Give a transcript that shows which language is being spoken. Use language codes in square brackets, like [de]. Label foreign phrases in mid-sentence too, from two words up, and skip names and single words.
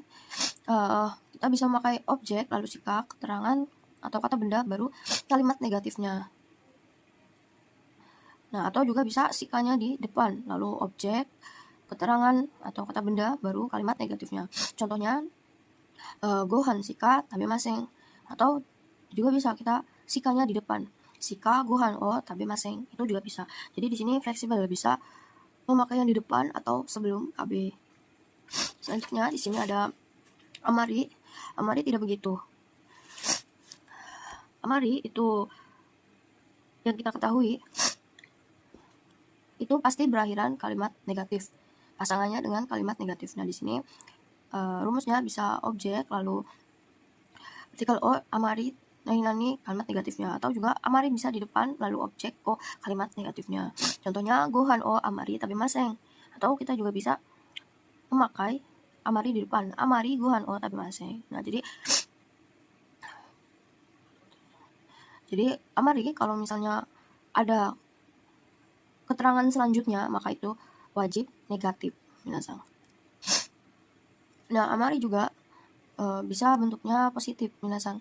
[id] Kita bisa memakai objek, lalu shika, keterangan atau kata benda, baru kalimat negatifnya. Nah, atau juga bisa shikanya di depan, lalu objek, keterangan atau kata benda, baru kalimat negatifnya. Contohnya [ja] ご飯しか食べません, [id] atau juga bisa kita shikanya di depan, [ja] しかご飯を食べません, [id] itu juga bisa. Jadi di sini fleksibel, bisa memakai yang di depan atau sebelum KB. Selanjutnya di sini ada amari. Amari tidak begitu. Amari itu yang kita ketahui itu pasti berakhiran kalimat negatif, pasangannya dengan kalimat negatif. Nah, di sini rumusnya bisa objek, lalu artikel [ja] をあまり何 [id] kalimat negatifnya, atau juga amari bisa di depan lalu objek o kalimat negatifnya. [ja] Contohnya ご飯をあまり食べません, [id] atau kita juga bisa memakai amari di depan, [ja] あまりご飯を食べません. [id] Nah, jadi amari kalau misalnya ada keterangan selanjutnya, maka itu wajib negatif, minasan. Nah, amari juga bisa bentuknya positif, minasan.